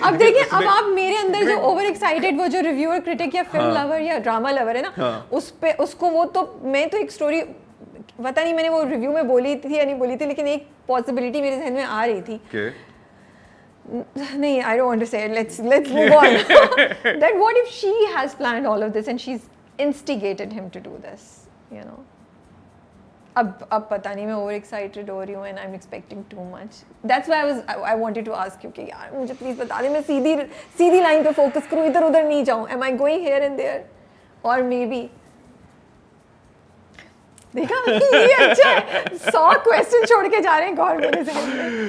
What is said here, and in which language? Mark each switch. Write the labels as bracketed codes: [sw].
[ur] اب دیکھیں اب آپ میرے اندر جو اوور ایکسائٹیڈ وہ جو ریویور کرٹک یا فلم لور یا ڈرامہ لور ہے نا, اس پہ اس کو وہ تو میں تو ایک اسٹوری پتہ نہیں میں نے وہ ریویو میں بولی تھی یا نہیں بولی تھی, لیکن ایک پاسبلٹی میرے ذہن میں آ رہی تھی. نہیں, [en] I don't want to say it. Let's move on. That what if she has planned all of this and she's instigated him to do this, you know. [ur] اب پتہ نہیں میں اوور ایکسائٹیڈ ہو رہی ہوں [en] and I'm expecting too much. That's why I wanted to ask you [ur] کہ یار مجھے please بتا دیں میں سیدھی لائن پہ فوکس کروں, ادھر ادھر نہیں جاؤں. [en] Am I going here and there or maybe [ur] دیکھا یہ اچھا ہے, 100 کوسچن چھوڑ کے جا رہے ہیں غور میرے ذہن میں.